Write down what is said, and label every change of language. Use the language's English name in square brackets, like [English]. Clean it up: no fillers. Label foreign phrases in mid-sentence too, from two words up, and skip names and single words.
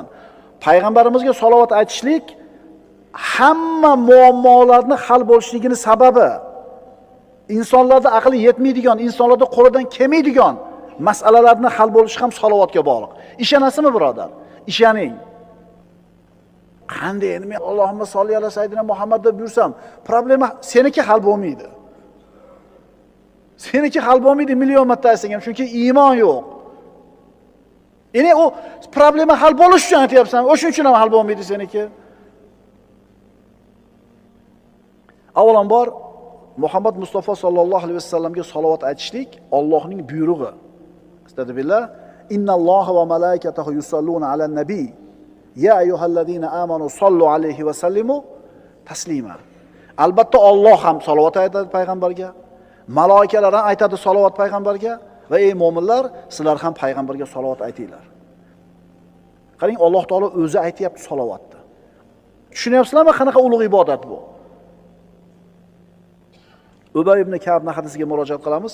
[Uzbek] Payg'ambarimizga salovat aytishlik hamma muammolarni hal bo'lishligini sababi insonlarda aqli yetmaydigan, insonlarda qo'lidan kelmaydigan masalalarni hal bo'lishi ham salovatga bog'liq. Ishonasizmi, birodar? Ishoning. Qanday endi men [Arabic] اللهم صل على سيدنا [Uzbek] Muhammad deb yursam, problema seniki hal bo'lmaydi. Seniki hal bo'lmaydi million marta aytsang ham, chunki iymon yo'q. Endi u problema hal bo'lish uchun aytyapsan, o'shuning uchun ham hal bo'lmaydi seniki. Avvalambor Muhammad Mustafa [Arabic] صلى الله عليه وسلم [Uzbek] salovat aytishlik Allohning buyrug'i. [Arabic] أستغفر الله. إن الله وملائكته يصلون على النبي. يا أيها الذين آمنوا صلوا عليه وسلموا تسليما. [Uzbek] Albatta Alloh ham salovat aytadi payg'ambarga, malaikalar ham aytadi salovat payg'ambarga va ey mu'minlar, sizlar ham payg'ambarga salovat aytinglar. Qarang, Alloh taolo o'zi aytayapti salovatni. Tushunyapsizlarmi qanaqa ulug' ibodat bu? Ubay ibn Ka'bning hadisiga murojaat qilamiz.